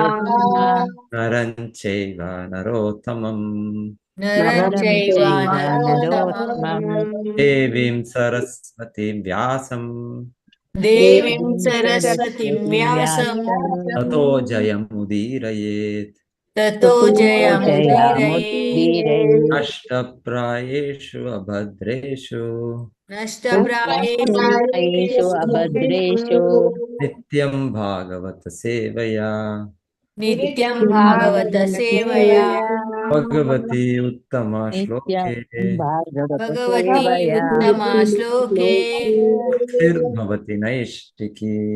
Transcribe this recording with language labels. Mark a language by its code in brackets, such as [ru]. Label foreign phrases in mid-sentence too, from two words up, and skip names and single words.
[sa] ನರಂ ಚೈವ ನರೋತ್ತಮಂ ನರಂ ಚೈವ ನರೋತ್ತಮಂ ದೇವೀಂ ಸರಸ್ವತೀಂ ವ್ಯಾಸಂ ತತೋ ಜಯಮುದೀರಯೇತ್. ನಷ್ಟಪ್ರಾಯೇಷು ಅಭದ್ರೇಷು ಅಭದ್ರೇಷು ನಿತ್ಯಂ ಭಾಗವತ ಸೇವಯಾ ಭಗವತಿ ಉತ್ತಮ ಶ್ಲೋಕೆ ಭಕ್ತಿರ್ಭವತಿ ನೈಷ್ಠಿಕಿ.